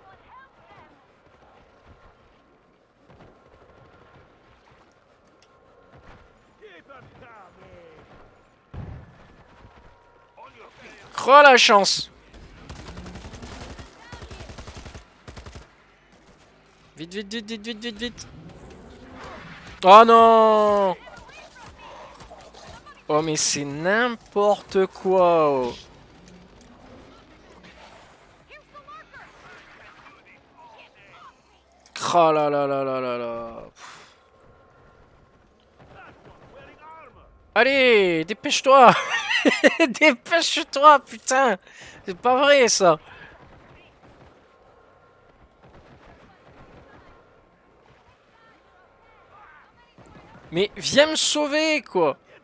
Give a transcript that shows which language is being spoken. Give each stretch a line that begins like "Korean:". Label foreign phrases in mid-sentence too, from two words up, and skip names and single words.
French: Oh la chance! Vite, vite, vite, vite, vite, vite, vite! Oh non! Oh mais c'est n'importe quoi! Oh. Oh là là là là là là! Allez, dépêche-toi! Dépêche-toi, putain! C'est pas vrai ça! Mais viens me sauver, quoi!